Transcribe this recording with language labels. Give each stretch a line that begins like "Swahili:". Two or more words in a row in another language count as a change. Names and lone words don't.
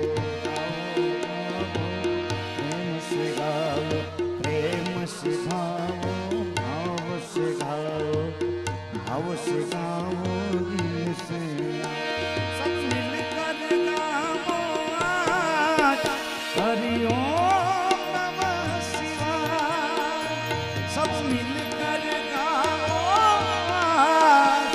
Hindi: प्रेम से गाओ. प्रेम से गाओ. भाव से गाओ. भाव से गाओ. दिल से सब मिलकर गाओ आज.
Sanskrit: हरि ओम नमः शिवाय.
Hindi: सब मिलकर गाओ आज.